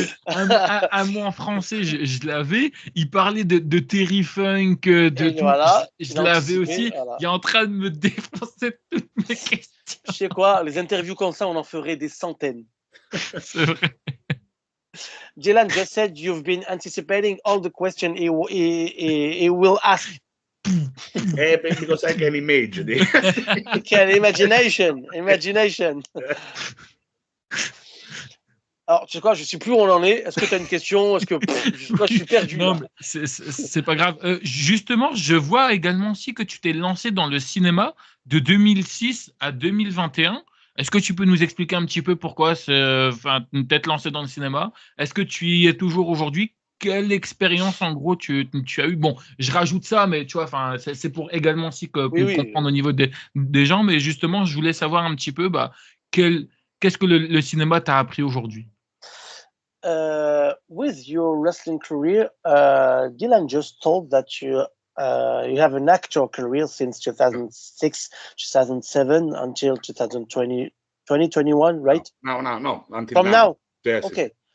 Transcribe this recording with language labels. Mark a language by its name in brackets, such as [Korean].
[French] À moi en français, je l'avais. Il parlait de Terry Funk, de tout. Voilà, je l'avais aussi. Voilà. Il est en train de me défoncer toutes mes questions. Je sais quoi, les interviews comme ça, on en ferait des centaines. C'est vrai. [English] Dylan just said you've been anticipating all the questions he will ask. Because I can imagine it. You can imagination. [French] Alors, tu sais quoi, je sais plus où on en est. Est-ce que tu as une question? Est-ce que je suis perdu? Non, mais c'est pas grave. Justement, je vois également aussi que tu t'es lancé dans le cinéma de 2006 à 2021. Est-ce que tu peux nous expliquer un petit peu pourquoi t'être lancé dans le cinéma? Est-ce que tu y es toujours aujourd'hui? Quelle expérience, en gros, tu as eu? Bon, je rajoute ça, mais tu vois, c'est pour également aussi comprendre au niveau des gens. Mais justement, je voulais savoir un petit peu, qu'est-ce que le cinéma t'a appris aujourd'hui? [English] With your wrestling career, Dylan just told that you have an actor career since 2006, 2007 until 2020, 2021, right? No. Until From now. Yes. Okay.